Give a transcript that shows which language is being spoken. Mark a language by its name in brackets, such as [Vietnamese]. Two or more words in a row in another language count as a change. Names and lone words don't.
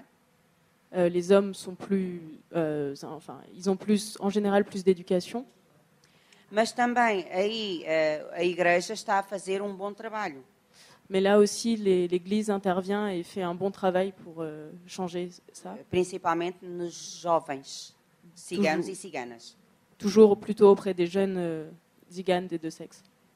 [French] Les hommes sont plus, ils ont plus, en général, plus d'éducation. [Portuguese] Mas também aí a Igreja está a fazer bom trabalho. [French] Mais là aussi, l'Église intervient et fait un bon travail pour changer ça. [Portuguese] Principalmente nos jovens ciganos e ciganas. [French] Toujours plutôt auprès des jeunes ziganes des deux sexes.